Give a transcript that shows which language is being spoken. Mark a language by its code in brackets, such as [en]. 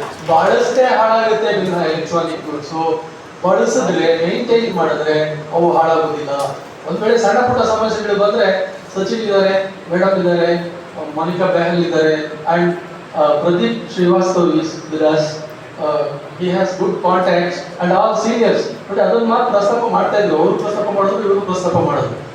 [kn] ಬಳಸದೆ ಹಾಳಾಗುತ್ತೆ electronic goods, ಬಳಸಿದ್ರೆ ಮೇಂಟೈನ್ ಮಾಡಿದ್ರೆ ಅವು ಹಾಳಾಗೋದಿಲ್ಲ. ಒಂದ್ ವೇಳೆ ಸಣ್ಣ ಪುಟ್ಟ ಸಮಸ್ಯೆಗಳು ಬಂದ್ರೆ ಸಚಿನ್ ಇದ್ದಾರೆ, ಮೇಡಮ್ ಇದ್ದಾರೆ, ಮೋನಿಕಾ ಬೆಹಲ್ ಇದ್ದಾರೆ, [en] And Pradeep Srivastava is with us. he has good contacts and all seniors. [kn] But ಅದನ್ನ ಮಾತ್ರ ಪ್ರಸ್ತಾಪ ಮಾಡ್ತಾ ಇದ್ರು, ಅವರು ಪ್ರಸ್ತಾಪ ಮಾಡಿದ್ರು, ಇವರು ಪ್ರಸ್ತಾಪ ಮಾಡಿದ್ರು.